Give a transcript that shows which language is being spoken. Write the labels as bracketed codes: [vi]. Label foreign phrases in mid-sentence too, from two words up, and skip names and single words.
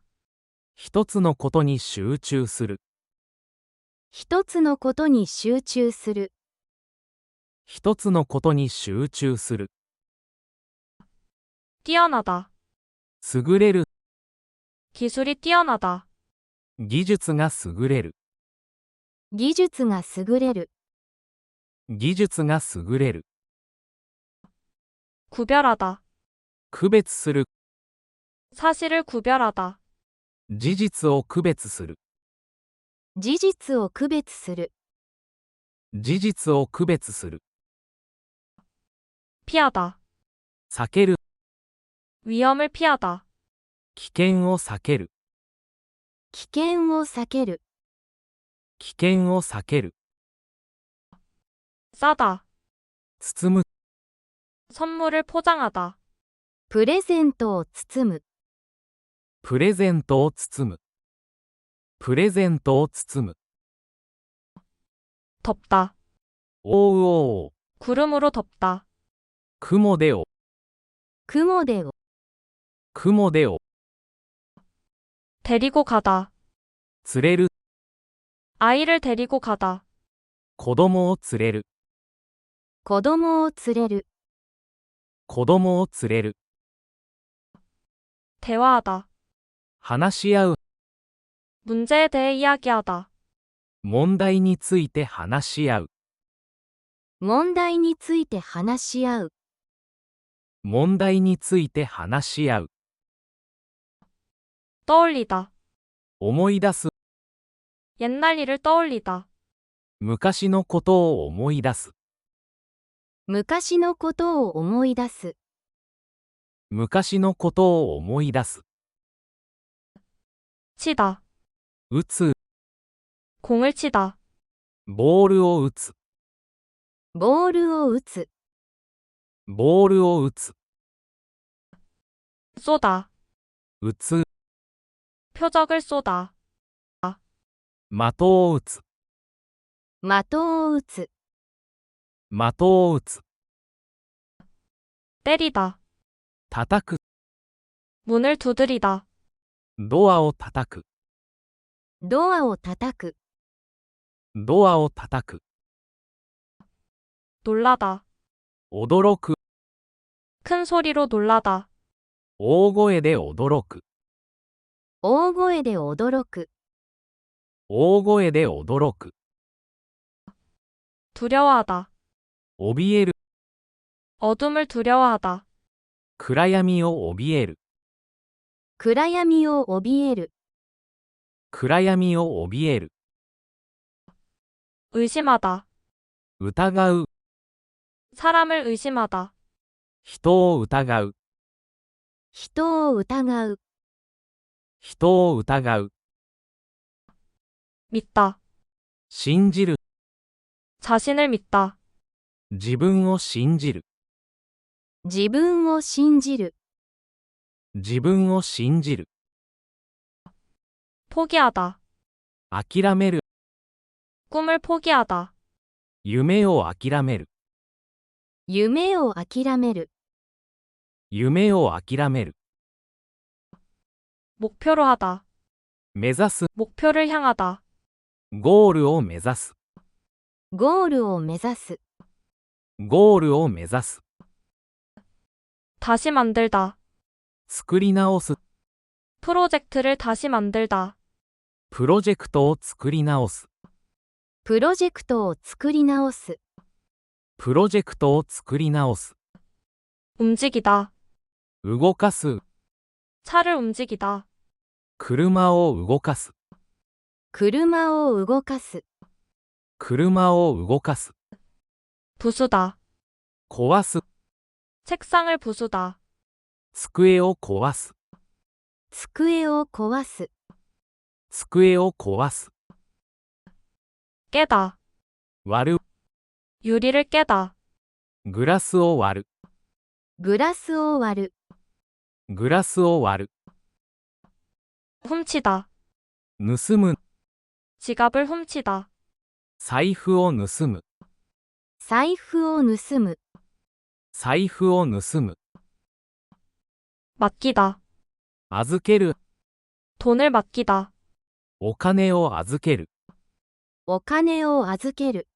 [ja] 一つのことに集中する。一つのことに集中する。一つのことに集中する。 [ko] 뛰어나다. [ja] 優れる。 [ko] 기술이 뛰어나다. [ja] 技術が優れる。技術が優れる。技術が優れる。 [ko] 구별하다. [ja] 区別する。 [ko] 사실을 구별하다. [ja] 事実を区別する。事実を区別する。事実を区別する。 [ko] 피하다. [ja] 避ける。 [ko] 위험을 피하다. [ja] 危険を避ける。危険を避ける。危険を避ける。 [ko] 싸다. [ja] 包む。 [ko] 선물을 포장하다. [ja] プレゼントを包む。プレゼントを包む。プレゼントを包む。 [ko] 덮다. [ja] 覆う覆う。 [ko] 구름으로 덮다. [ja] 雲で覆う。雲でを。雲で覆う。 [ko] 데리고 가다. [ja] 連れる。 [ko] 아이를 데리고 가다. [ja] 子供を連れる。子供を連れる。子供を連れる。 [ko] 대화하다. [ja] 話し合う。 [ko] 문제에 대해 이야기하다. [ja] 問題について話し合う。問題について話し合う。問題について話し合う。 [ko] 떠올리다. [ja] 思い出す。 [ko] 옛날 일을 떠올리다. [ja] 昔のことを思い出す。昔のことを思い出す。昔のことを思い出す。 [ko] 치다. [ja] 打つ。 [ko] 공을 치다. [ja] ボールを打つ。ボールを打つ。ボールを打つ。 [ko] 쏘다. [ja] 打つ。 [ko] 표적을 쏘다. [ja] 的を打つ。的を打つ。的を打つ。 [ko] 때리다. [ja] 叩く。 [ko] 문을 두드리다. [ja] ドアを叩く。ドアを叩く。ドアを叩く。 [ko] 놀라다. [ja] 驚く。 [ko] 큰 소리로 놀라다. [ja] 大声で驚く。大声で驚く。大声で驚く。 [ko] 두려워하다. [ja] 怯える。 [ko] 어둠을 두려워하다. [ja] 暗闇を怯える。暗闇を怯える。暗闇を怯える。 [ko] 의심하다. [ja] 疑う。 [ko] 사람을 의심하다. [ja] 人を疑う。人を疑う。人を疑う。 [ko] 믿다. [ja] 信じる。 [ko] 자신을 믿다. [ja] 自分を信じる。自分を信じる。自分を信じる。 [ko] 포기하다. [ja] 諦める。 [ko] 꿈을 포기하다. [ja] 夢を諦める。夢を諦める。夢を諦める。 [ko] 목표로 하다. [ja] 目指す。 [ko] 목표를 향하다. [ja] ゴールを目指す。ゴールを目指す。ゴールを目指す。 [ko] 다시 만들다. [ja] 作り直す。 [ko] 프로젝트를 다시 만들다. [ja] プロジェクトを作り直す。プロジェクトを作り直す。プロジェクトを作り直す。 [ko] 움직이다. [ja] 動かす。 [ko] 차를 움직이다. [ja] 車を動かす。車を動かす。車を動かす。 [ko] 부수다. [ja] 壊す。 [ko] 책상을 부수다. [ja] 机を壊す。机を壊す。机を壊す。 [ko] 깨다. [ja] 割る。 [ko] 유리를 깨다. [ja] グラスを割る。グラスを割る。グラスを割る。 [ko] 훔치다. [ja] 盗む。 [ko] 지갑을 훔치다. [ja] 財布を盗む。財布を盗む。財布を盗む。 [ko] 맡기다. [ja] 預ける。 [ko] 돈을 맡기다. [ja] お金を預ける。お金を預ける。